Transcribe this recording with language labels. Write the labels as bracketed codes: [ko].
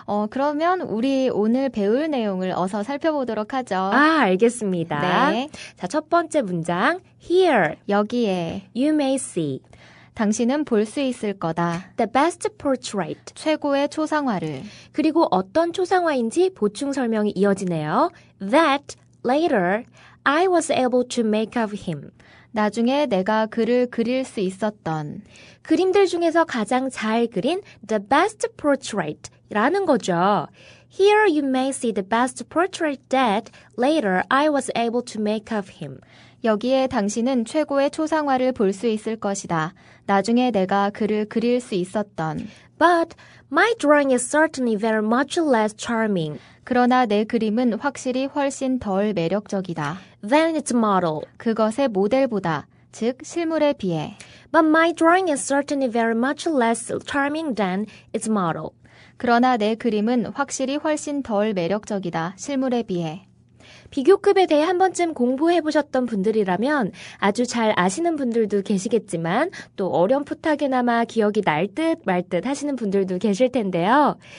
[ko] 그러면 우리 오늘 배울 내용을 어서 살펴보도록 하죠. 알겠습니다. 네. 자, 첫 번째 문장. [en] Here, [ko] 여기에 [en] you may see [ko] 당신은 볼 수 있을 거다. [en] the best portrait. [ko] 최고의 초상화를. 그리고 어떤 초상화인지 보충 설명이 이어지네요. [en] That later I was able to make of him. [ko] 나중에 내가 그를 그릴 수 있었던. 그림들 중에서 가장 잘 그린 [en] the best portrait [ko] 라는 거죠. [en] Here you may see the best portrait that later I was able to make of him. [ko] 여기에 당신은 최고의 초상화를 볼 수 있을 것이다. 나중에 내가 그를 그릴 수 있었던. [en] But my drawing is certainly very much less charming [ko] 그러나 내 그림은 확실히 훨씬 덜 매력적이다. [en] than its model. [ko] 그것의 모델보다, 즉 실물에 비해. [en] But my drawing is certainly very much less charming than its model. [ko] 그러나 내 그림은 확실히 훨씬 덜 매력적이다. 실물에 비해. 비교급에 대해 한 번쯤 공부해보셨던 분들이라면 아주 잘 아시는 분들도 계시겠지만 또 어렴풋하게나마 기억이 날 듯 말 듯 하시는 분들도 계실 텐데요.